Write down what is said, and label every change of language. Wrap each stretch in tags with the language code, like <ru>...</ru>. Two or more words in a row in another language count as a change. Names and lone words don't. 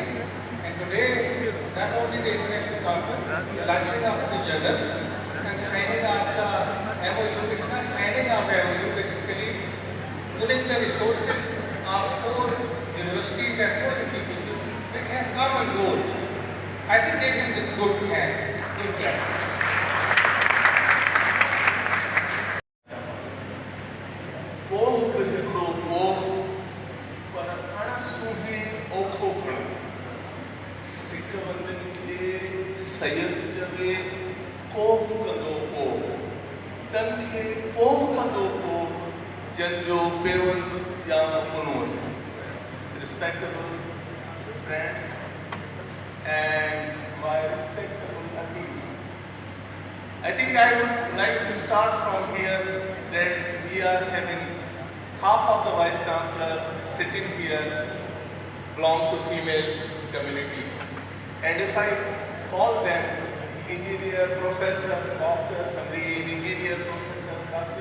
<en>And today, not only the international conference, the launching of the journal, and signing of the MOU, it's not signing of MOU, basically pulling the resources of 4 universities and 4 institutions which have common goals. I think they did a good plan. Good plan. सैयद जवे कोह कंदो को तनखे कोह कंदो को जंजो पेवन या मुनोस. Respectable friends and my respectable colleagues, I think I would like to start from here that we are having half of the Vice Chancellor sitting here belong to female community, and if I call them engineer, professor, doctor, Samreen, engineer, professor, Dr.</en>